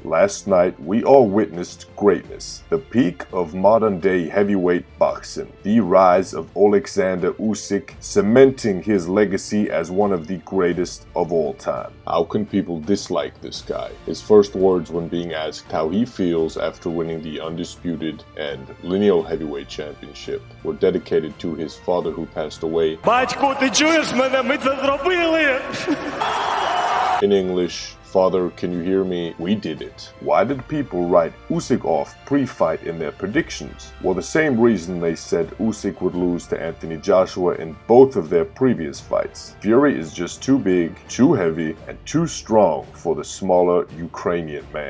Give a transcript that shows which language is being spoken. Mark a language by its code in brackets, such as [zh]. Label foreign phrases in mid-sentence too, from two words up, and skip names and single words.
[en] Last night we all witnessed greatness, the peak of modern day heavyweight boxing, the rise of Oleksandr Usyk, cementing his legacy as one of the greatest of all time. How can people dislike this guy? His first words when being asked how he feels after winning the undisputed and lineal heavyweight championship were dedicated to his father who passed away. [uk] Батько, ти чуєш мене? Ми це зробили! [en] In English, "Father, can you hear me? We did it." Why did people write Usyk off pre-fight in their predictions? Well, the same reason they said Usyk would lose to Anthony Joshua in both of their previous fights. Fury is just too big, too heavy, and too strong for the smaller Ukrainian man.